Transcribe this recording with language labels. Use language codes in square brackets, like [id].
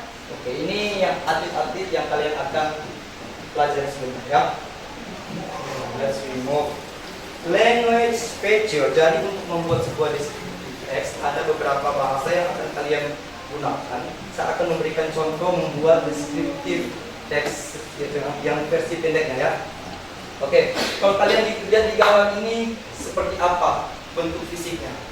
[id] Oke, ini yang atlet-atlet yang kalian akan pelajari sebelumnya ya. [en] Let's remove language feature. [id] Jadi untuk membuat sebuah descriptive text ada beberapa bahasa yang akan kalian gunakan. Saya akan memberikan contoh membuat descriptive text yang versi pendeknya ya. Oke, kalau kalian lihat di gambar ini seperti apa bentuk fisiknya?